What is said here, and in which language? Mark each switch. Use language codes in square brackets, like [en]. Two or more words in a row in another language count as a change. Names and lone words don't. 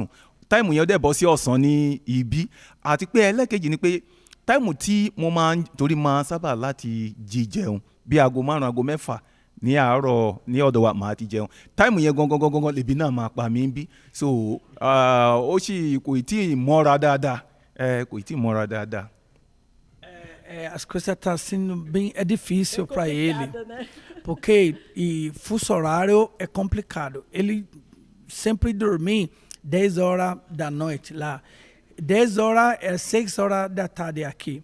[yo] Táìmù yẹn dẹ̀ bọ́ sí ọ̀sán ní ibi, àti pé ẹlẹ́kejì ni pé táìmù tí mo máa ń torí máa sábà láti jí jẹun bí aago 5 aago 6 ní àárọ̀ ní ọ̀dọ̀ wa màá ti jẹun táìmù yẹn gangan lèbi náà máa pa mí bí so ó sì kò tí ì mọ́ra dáadáa kò tí ì mọ́ra dáadáa. [pt] As coisas estão sendo bem difícil para ele, né? Porque fuso horário é complicado. Ele sempre dormia 10 horas da noite lá. 10 horas é 6 horas da tarde aqui.